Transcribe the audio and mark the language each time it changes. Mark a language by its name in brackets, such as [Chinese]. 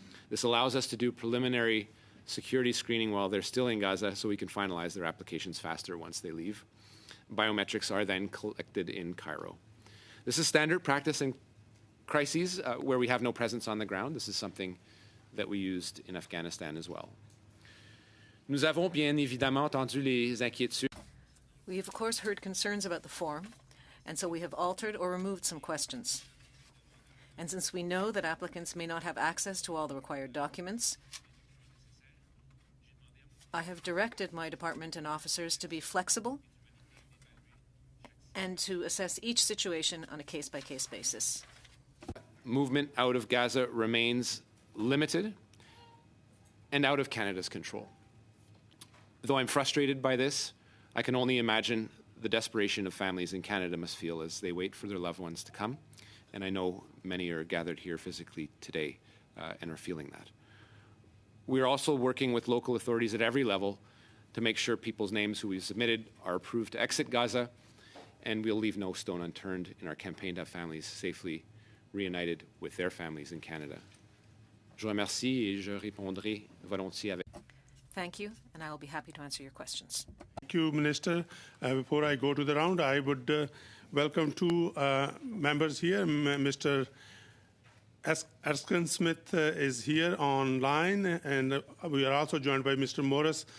[English] This allows us to do preliminary security screening while they're still in Gaza so we can finalize their applications faster once they leave. Biometrics are then collected in Cairo. This is standard practice in crises where we have no presence on the ground. This is something that we used in Afghanistan as well. [French] Nous avons bien évidemment entendu les inquiétudes. [English] We have, of course, heard concerns about the form, and so we have altered or removed some questions. And since we know that applicants may not have access to all the required documents, I have directed my department and officers to be flexible and to assess each situation on a case-by-case basis. Movement out of Gaza remains limited and out of Canada's control. Though I'm frustrated by this, I can only imagine the desperation of families in Canada must feel as they wait for their loved ones to come. And I know many are gathered here physically today and are feeling that. We're also working with local authorities at every level to make sure people's names who we've submitted are approved to exit Gaza, and we'll leave no stone unturned in our campaign to have families safely reunited with their families in Canada. [French] Je vous remercie et je répondrai volontiers avec. [English] Thank you, and I will be happy to answer your questions. Thank you, Minister. Before I go to the round, I would welcome two members here. Mr. Erskine Smith is here online, and we are also joined by Mr. Morris.